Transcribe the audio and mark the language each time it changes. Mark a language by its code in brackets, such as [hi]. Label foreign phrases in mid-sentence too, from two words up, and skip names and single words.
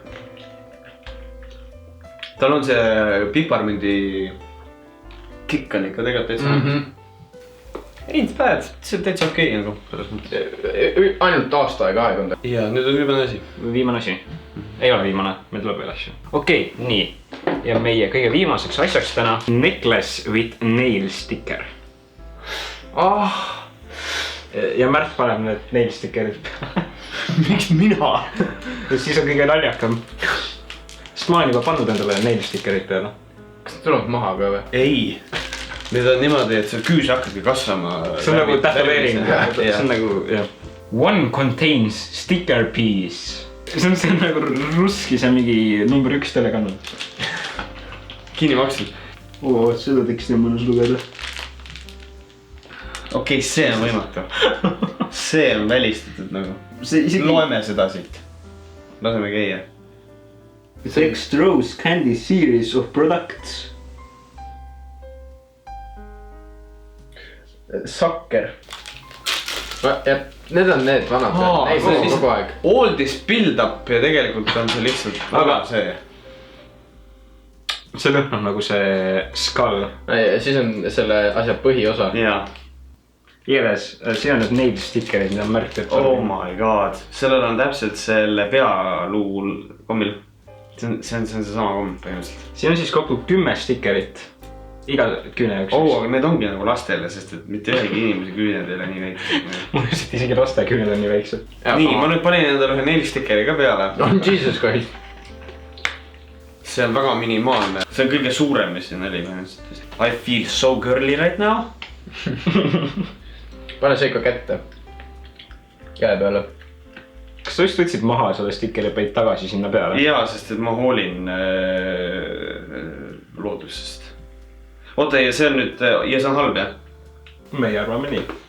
[et] tal on see piparmündi kikk on ikka tegelikult täitsa . [en] Ain't bad [et] , see on täitsa okei nagu selles mõttes . ainult aasta aega aegunud . ja nüüd on viimane asi . viimane asi . ei ole viimane , meil tuleb veel asju . okei , nii . ja meie kõige viimaseks asjaks täna [en] necklace with nail sticker . [et] ja Märt paneb need [en] nail sticker'id [et] peale . miks mina ? siis on kõige naljakam . sest ma olen juba pannud endale [en] nail sticker'id [et] peale . kas need tulevad maha ka või ? ei , need on niimoodi , et see küüs hakkabki kasvama . see on nagu tätoveering , see on nagu jah . [en] One contains sticker piece . [et] see on nagu russki , see on mingi number 1 telekanal . kinni makstud . seda teksti on mõnus lugeda . okei , see on võimatu . see on välistatud nagu . loeme seda siit . laseme käia . [en] Dextrose candy series of products . [et] Sakker . jah , need on need vanad , neid on kogu aeg . [en] All this build up [et] ja tegelikult on see lihtsalt väga see . see lõhn on nagu see skull . siis on selle asja põhiosa . jaa . igatahes , siin on need [en] nail sticker'id [et] , mida on märgitud . [en] Oh my god , [et] sellel on täpselt selle pealuu kommil . see on seesama komm põhimõtteliselt . siin on siis kokku 10 sticker'it . iga küüne jaoks . aga need ongi nagu lastele , sest et mitte ühegi inimese küüned ei ole nii väiksed . mul lihtsalt isegi laste küüned on nii väiksed . nii , ma nüüd panin endale ühe [en] nail stickeri [et] ka peale . on Jesus Christ . see on väga minimaalne , see on kõige suurem , mis siin oli põhimõtteliselt . [en] I feel so girly right now . [et] pane see ikka kätte . käe peale . kas sa just võtsid maha selle stickeri ja panid tagasi sinna peale ? jaa , sest et ma hoolin loodusest . oota , ja see on nüüd , ja see on halb jah ? meie arvame nii .